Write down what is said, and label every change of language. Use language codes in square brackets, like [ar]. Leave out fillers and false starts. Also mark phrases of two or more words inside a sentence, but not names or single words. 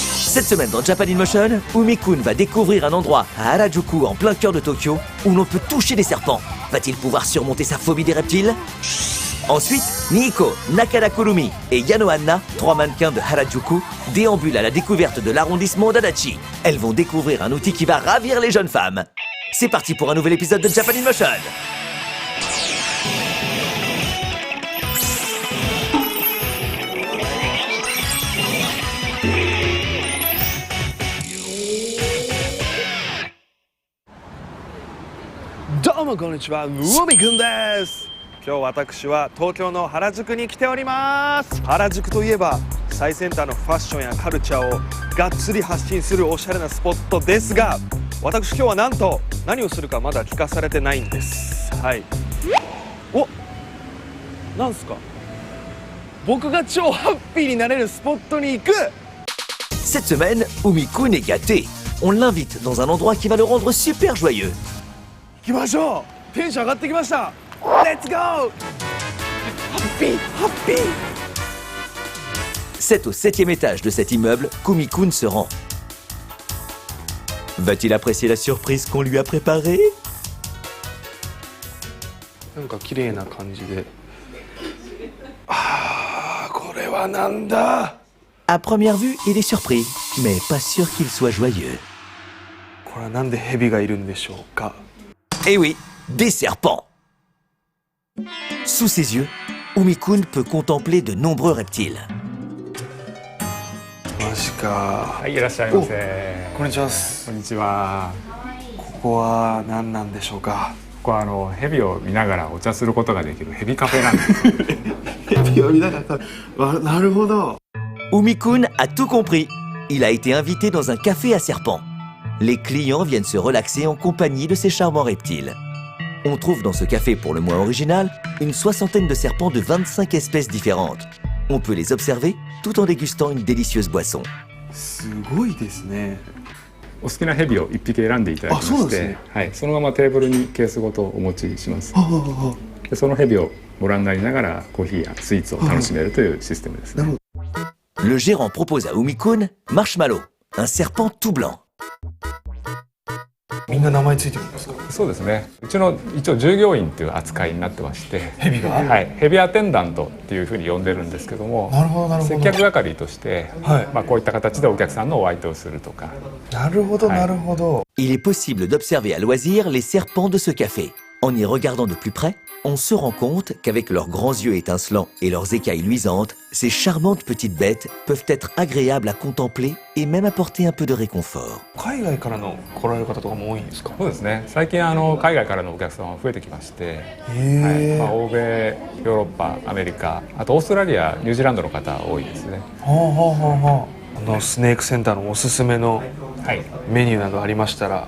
[fr] Cette semaine dans Japan in Motion, Umi-kun va découvrir un endroit à Harajuku en plein cœur de Tokyo où l'on peut toucher des serpents. Va-t-il pouvoir surmonter sa phobie des reptiles? Ensuite, Niiko, Nakada Kurumi et Yano Anna, 3 mannequins de Harajuku, déambulent à la découverte de l'arrondissement d'Adachi. Elles vont découvrir un outil qui va ravir les jeunes femmes. C'est parti pour un nouvel épisode de Japan in Motion. [ja] どうもこんにちは、Umi-kunです。今日私は東京の原宿に来ております。原宿といえば最先端のファッションやカルチャーをがっつり発信するおしゃれなスポットですが、私今日はなんと何をするかまだ聞かされてないんです。はい。お、なんすか？僕が超ハッピーになれるスポットに行く。 [fr] Cette semaine, Umi-kun est gâté. On l'invite dans un endroit qui va le rendre super joyeux. [ja] 行きましょう。テンション上がってきました。レッツゴー。ハッピーハッピー。 [fr] C'est au 7e étage de cet immeuble qu'Umi-kun se rend. Va-t-il apprécier la surprise qu'on lui a préparée? [ja] なんか綺麗な感じで。ああ、これはなんだ。 [fr] À première vue, il est surpris, mais pas sûr qu'il soit joyeux. [ja] これはなんでヘビがいるんでしょうか。 [fr] Eh oui, des serpents. Sous ses yeux, Umi-kun peut contempler de nombreux reptiles. [ja] マジか。はい、いらっしゃいませ。こんにちは。こんにちは。ここは何なんでしょうか。ここはヘビを見ながらお茶することができるヘビカフェなんです。ヘビを見ながら、なるほど。 [fr] Umi-kun a tout compris. Il a été invité dans un café à serpents. Les clients viennent se relaxer en compagnie de ces charmants reptiles. On trouve dans ce café pour le moins original une 60aine de serpents de 25 espèces différentes. On peut les observer tout en dégustant une délicieuse boisson. [ja] すごいですね。お好きなヘビを1匹選んでいただきまして、はい、そのままテーブルにケースごとお持ちします。でそのヘビをご覧になりながらコーヒーやスイーツを楽しめるというシステムですね。 [fr] Le gérant propose à Umi-kun Marshmallow, un serpent tout blanc. [ja] みんな名前ついてるんですか。そうですね。うちの一応従業員という扱いになってまして、ヘビが、はい、ヘビアテンダントっていうふうに呼んでるんですけども、なるほどなるほど。接客係として、はい、まあこういった形でお客さんのお相手をするとか。なるほどなるほど。 [fr] Il est possible d'observer à loisir les serpents de ce café. En y regardant de plus près, on se rend compte qu'avec leurs grands yeux étincelants et leurs écailles luisantes, ces charmantes petites bêtes peuvent être agréables à contempler et même apporter un peu de réconfort. [ja] 海外からの来られる方とかも多いんですか。そうですね。最近海外からのお客様が増えてきまして、へー、はい、欧米、ヨーロッパ、アメリカ、あとオーストラリア、ニュージーランドの方多いですね。スネークセンターのおすすめのメニューなどありましたら、